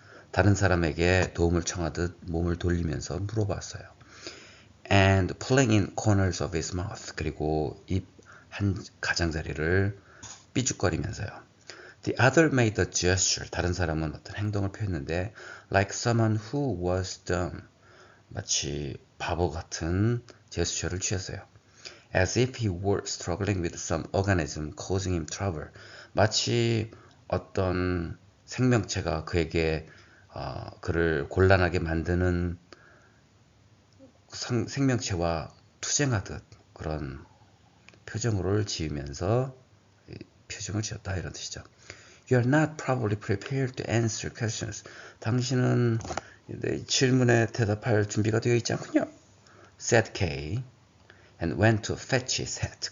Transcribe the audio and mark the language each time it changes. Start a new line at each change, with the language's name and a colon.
Korean: 다른 사람에게 도움을 청하듯 몸을 돌리면서 물어봤어요.
English: And pulling in corners of his mouth.
Korean: 그리고 입 한 가장자리를 삐죽거리면서요.
English: The other made a gesture.
Korean: 다른 사람은 어떤 행동을 표했는데
English: like someone who was dumb.
Korean: 마치 바보 같은 제스처를 취했어요.
English: As if he were struggling with some organism causing him trouble.
Korean: 마치 어떤 생명체가 그에게 그를 곤란하게 만드는 생명체와 투쟁하듯 그런 표정을 지으면서 표정을 지었다 이런 뜻이죠.
English: You are not probably prepared to answer questions.
Korean: 당신은 질문에 대답할 준비가 되어 있지 않군요.
English: said Kay and went to fetch his hat.